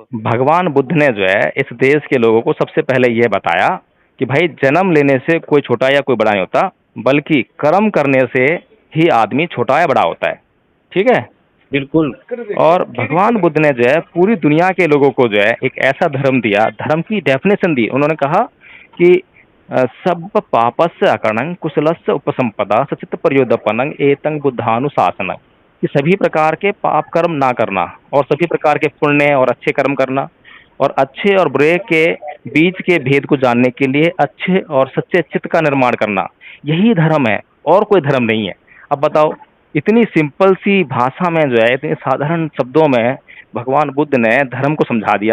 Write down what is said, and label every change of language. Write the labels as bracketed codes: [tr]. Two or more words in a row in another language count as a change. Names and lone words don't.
[hi] भगवान बुद्ध ने जो है इस देश के लोगों को सबसे पहले ये बताया कि भाई जन्म लेने से कोई छोटा या कोई बड़ा नहीं होता, बल्कि कर्म करने से ही आदमी छोटा या बड़ा होता है। ठीक है। बिल्कुल। और भगवान बुद्ध ने जो है पूरी दुनिया के लोगों को जो है एक ऐसा धर्म दिया, धर्म की डेफिनेशन दी। उन्होंने कहा कि [pi] सब पापस्य अकरणं कुशलस्य उपसंपदा सचित प्रयोदपनं एतं बुद्धानुशासनं, [hi] कि सभी प्रकार के पाप कर्म ना करना और सभी प्रकार के पुण्य और अच्छे कर्म करना, और अच्छे और बुरे के बीच के भेद को जानने के लिए अच्छे और सच्चे चित्त का निर्माण करना, यही धर्म है, और कोई धर्म नहीं है। अब बताओ, इतनी सिंपल सी भाषा में जो है, इतने साधारण शब्दों में भगवान बुद्ध ने धर्म को समझा दिया।